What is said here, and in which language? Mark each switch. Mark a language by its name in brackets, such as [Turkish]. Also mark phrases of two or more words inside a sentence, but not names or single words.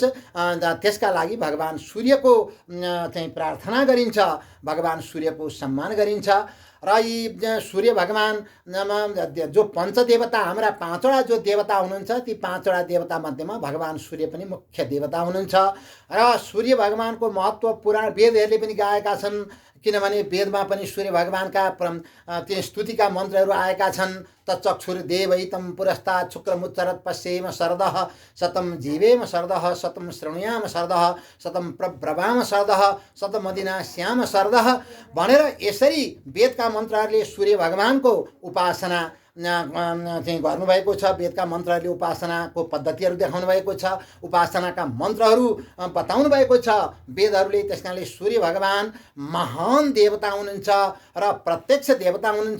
[Nepali] त्यसका लागि भगवान सूर्यको चाहिँ प्रार्थना गरिन्छ, भगवान सूर्यको सम्मान गरिन्छ र यी सूर्य भगवान जो पञ्चदेवता हाम्रा पाँचवटा जो देवता हुनुहुन्छ ती पाँचवटा देवता मध्येमा भगवान सूर्य पनि मुख्य देवता हुनुहुन्छ र सूर्य भगवानको महत्त्व पुराण वेदहरूले पनि गाएका छन्। किनभने वेदमा पनि सूर्य भगवानका त्यो स्तुतिका मन्त्रहरू आएका छन्। [Sanskrit] तच्चक्षुर्देवैतं पुरस्तात् शुक्रमुच्चरत् पश्येम शरदः शतं जीवेम शरदः शतं शृणुयाम शरदः शतं प्रब्रवाम शरदः शतमदिना श्याम शरदः [Nepali] भनेर यसरी वेदका मन्त्रहरूले सूर्य भगवानको उपासना चाहिँ गर्नुभएको छ। वेदका मन्त्रहरूले उपासनाको पद्धतिहरू देखाउनु भएको छ, उपासनाका मन्त्रहरू बताउनु भएको छ वेदहरूले। त्यस कारणले सूर्य भगवान महान देवता हुनुहुन्छ र प्रत्यक्ष देवता हुनुहुन्छ।